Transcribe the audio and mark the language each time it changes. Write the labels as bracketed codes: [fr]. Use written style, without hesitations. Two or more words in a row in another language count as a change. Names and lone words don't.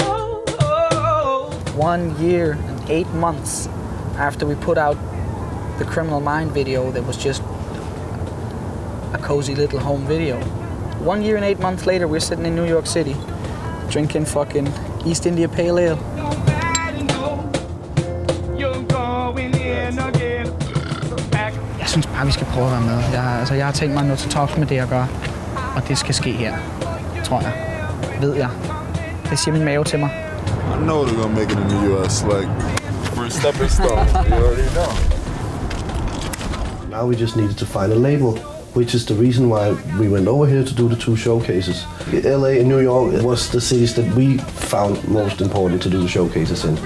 [en] 1 year and 8 months after we put out the Criminal Mind video that was just a cozy little home video. 1 year and 8 months later, we're sitting in New York City, drinking fucking East India Pale Ale. [da] Jeg synes bare, vi skal prøve at være med. Jeg har tænkt mig noget til tops med det at gøre, og det skal ske her, tror jeg. Ved jeg. Det siger min mave til mig. [en] I know they're gonna make it in the US, like, for a stepping stone, you already know. Now we just needed to find a label, which is the reason why we went over here to do the 2 showcases. LA and New York was the cities that we found most important to do the showcases in.